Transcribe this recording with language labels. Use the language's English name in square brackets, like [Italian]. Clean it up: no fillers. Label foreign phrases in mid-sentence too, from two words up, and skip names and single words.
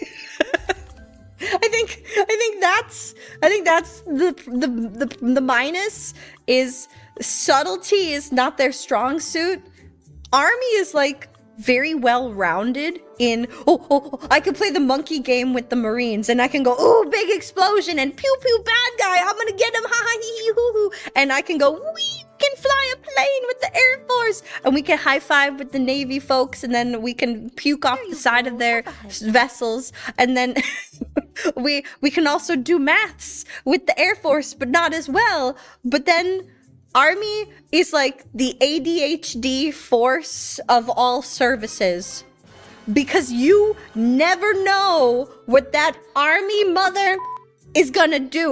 [English] I think that's the minus is subtlety is not their strong suit. Army is like very well rounded in I can play the monkey game with the Marines and I can go big explosion and pew pew bad guy, I'm gonna get him, ha ha hee hee hoo hoo, and I can go we can fly a plane with the Air Force, and we can high five with the Navy folks, and then we can puke off the side of their vessels, and then we can also do maths with the Air Force, but not as well. But then Army is like the ADHD force of all services, because you never know what that Army mother is gonna do.